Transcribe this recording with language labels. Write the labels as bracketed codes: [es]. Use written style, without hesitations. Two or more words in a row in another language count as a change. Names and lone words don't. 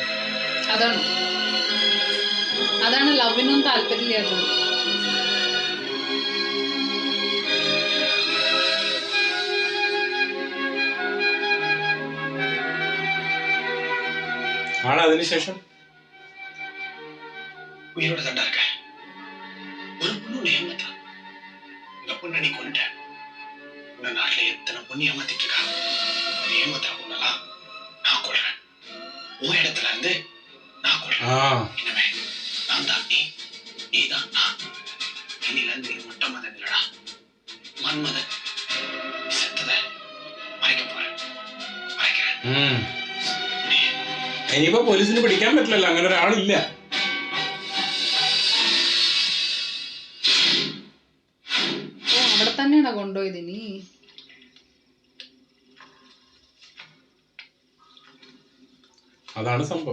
[ml] അതാണ് ലവിനും താല്പര്യമില്ലാത്തത്. ആള് അതിനുശേഷം [ta] உயிரோட தாண்டா இருக்க. ஒரு பொண்ணு ஏமாத்தா. இந்த பொண்ணை நீ கொண்டுட்ட. இந்த நாட்டுல எத்தனை பொண்ணு ஏமாத்திட்டு இருக்கா. ஏமாத்தா பொண்ணெல்லாம் நான் கொள்றேன். உன் இடத்துல இருந்து நான் கொள்றேன். இனிமே நான் தான் நீ தான் நான். இனில இருந்து நீ மட்டும் மதன் இல்லடா, மன்மதன். செத்ததை மறைக்க போறேன், மறைக்கிறேன். [ml] ഇനിയിപ്പോ പോലീസിന് പിടിക്കാൻ പറ്റില്ലല്ലോ, അങ്ങനെ ഒരാളില്ല. അവിടെ തന്നെയാണോ കൊണ്ടുപോയത്? ഇനി അതാണ് സംഭവം.